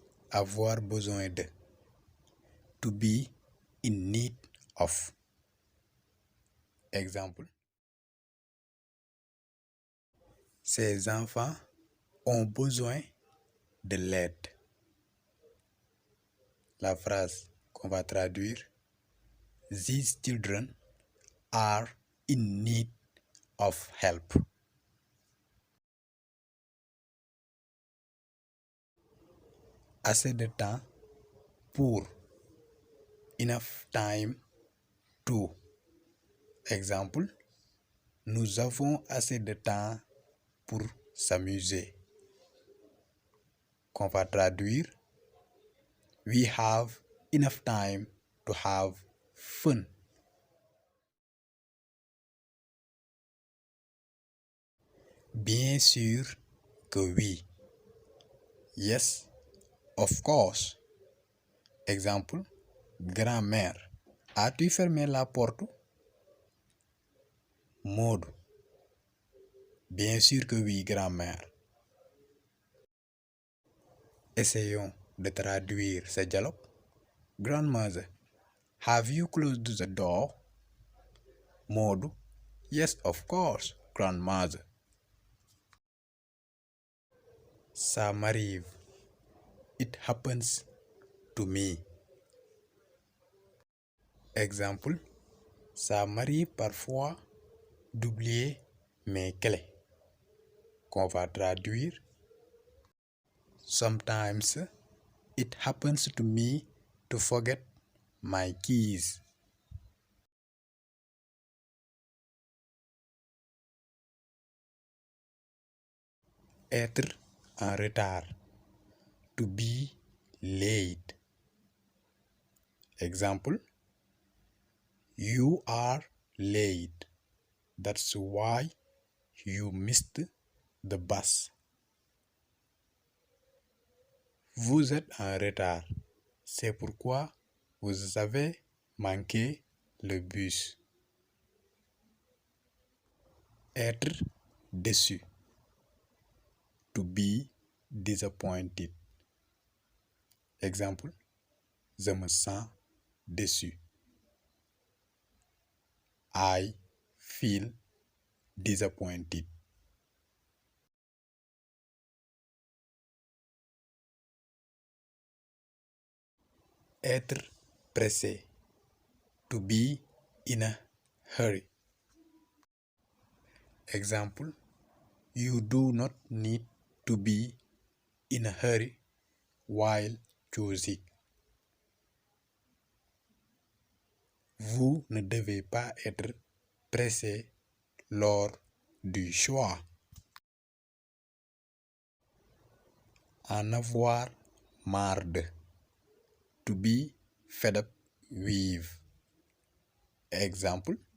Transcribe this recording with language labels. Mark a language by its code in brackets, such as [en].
[fr] Avoir besoin de. [en] To be in need of. [fr] Exemple. Ces enfants ont besoin de l'aide. La phrase qu'on va traduire. [en] These children are in need of help. [fr] Assez de temps pour. [en] Enough time to. [fr] Exemple. Nous avons assez de temps pour s'amuser. Qu'on va traduire. [en] We have enough time to have fun. [fr] Bien sûr que oui. [en] Yes, of course. [fr] Exemple. Grand-mère, as-tu fermé la porte? Maud. Bien sûr que oui, grand-mère. Essayons de traduire ce dialogue. [en] Grandmother, have you closed the door? Maud. Yes, of course, grandmother. [fr] Ça m'arrive. [en] It happens to me. [fr] Exemple. Ça m'arrive parfois d'oublier mes clés. Qu'on va traduire. [en] Sometimes it happens to me to forget my keys. [fr] Être en retard. [en] To be late. Example. You are late. That's why you missed the bus. [fr] Vous êtes en retard. C'est pourquoi vous avez manqué le bus. Être déçu. [en] To be disappointed. [fr] Exemple. Je me sens déçu. [en] I feel disappointed. [fr] Être pressé. [en] To be in a hurry. Example. You do not need to be in a hurry while choosing. [fr] Vous ne devez pas être pressé lors du choix. En avoir marre de. [en] To be fed up with. [fr] Exemple.